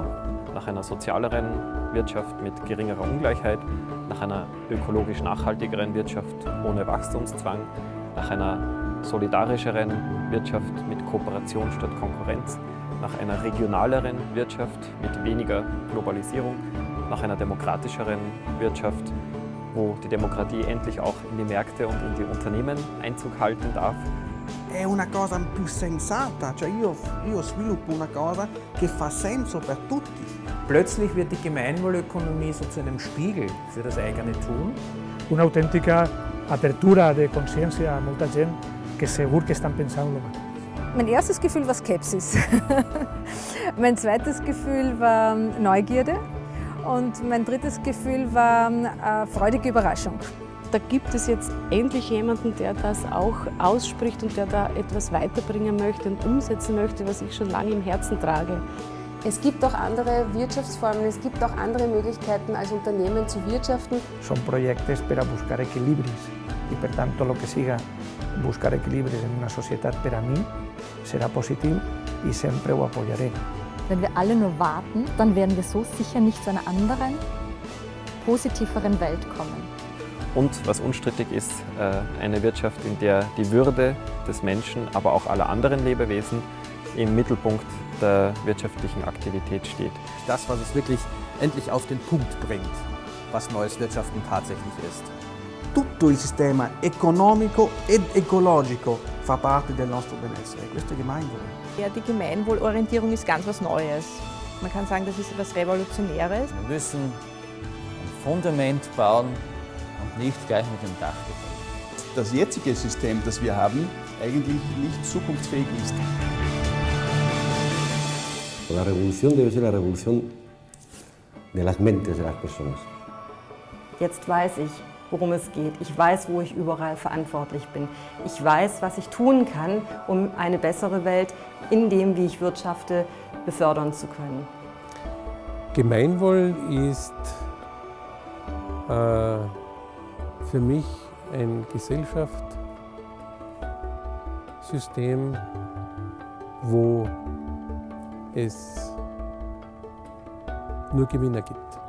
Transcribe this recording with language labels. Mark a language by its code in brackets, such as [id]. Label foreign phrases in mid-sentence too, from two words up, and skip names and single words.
[de] Nach einer sozialeren Wirtschaft mit geringerer Ungleichheit, nach einer ökologisch nachhaltigeren Wirtschaft ohne Wachstumszwang, nach einer solidarischeren Wirtschaft mit Kooperation statt Konkurrenz, nach einer regionaleren Wirtschaft mit weniger Globalisierung, nach einer demokratischeren Wirtschaft, wo die Demokratie endlich auch in die Märkte und in die Unternehmen Einzug halten darf. [it] È una cosa più sensata, cioè io sviluppo una cosa che fa senso per tutti. [de] Plötzlich wird die Gemeinwohlökonomie so zu einem Spiegel für das eigene Tun. [es] Una auténtica apertura de conciencia a [ca] molta gent que segur [es] que están pensando lo mismo. [de] Mein erstes Gefühl war Skepsis. Mein zweites Gefühl war Neugierde und mein drittes Gefühl war freudige Überraschung. Da gibt es jetzt endlich jemanden, der das auch ausspricht und der da etwas weiterbringen möchte und umsetzen möchte, was ich schon lange im Herzen trage. Es gibt auch andere Wirtschaftsformen, es gibt auch andere Möglichkeiten, als Unternehmen zu wirtschaften. [es] Son proyectos para buscar equilibrios y [ca] per tanto [es] lo que siga buscar equilibrios en una sociedad para mí será positivo y siempre lo apoyaré. [de] Wenn wir alle nur warten, dann werden wir so sicher nicht zu einer anderen, positiveren Welt kommen. Und was unstrittig ist, eine Wirtschaft, in der die Würde des Menschen, aber auch aller anderen Lebewesen im Mittelpunkt der wirtschaftlichen Aktivität steht. Das, was es wirklich endlich auf den Punkt bringt, was neues Wirtschaften tatsächlich ist. [it] Tutto il sistema economico ed ecologico fa parte del nostro benessere. Questo è Gemeinwohl. [de] Ja, die Gemeinwohlorientierung ist ganz was Neues. Man kann sagen, das ist etwas Revolutionäres. Wir müssen ein Fundament bauen und nicht gleich mit dem Dach beginnen. Das jetzige System, das wir haben, eigentlich nicht zukunftsfähig ist. [es] La revolución debe ser la revolución de las mentes de las personas. [de] Jetzt weiß ich, worum es geht. Ich weiß, wo ich überall verantwortlich bin. Ich weiß, was ich tun kann, um eine bessere Welt in dem, wie ich wirtschafte, befördern zu können. Gemeinwohl ist für mich ein Gesellschaftssystem, wo es nur Gewinner gibt.